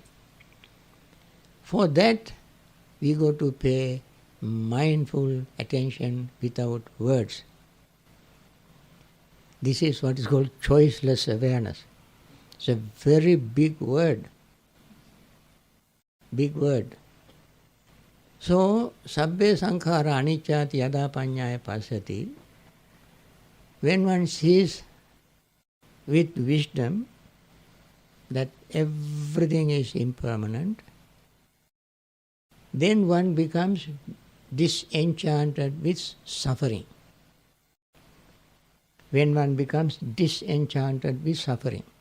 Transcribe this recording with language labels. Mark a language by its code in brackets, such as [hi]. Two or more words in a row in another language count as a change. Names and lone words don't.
[en] For that, we go to pay mindful attention without words. This is what is called choiceless awareness. It's a very big word. Big word. So, [pi] sabbe sankhara anicchati yada panyaya pasati. [en] When one sees with wisdom that everything is impermanent, then one becomes disenchanted with suffering. When one becomes disenchanted with suffering.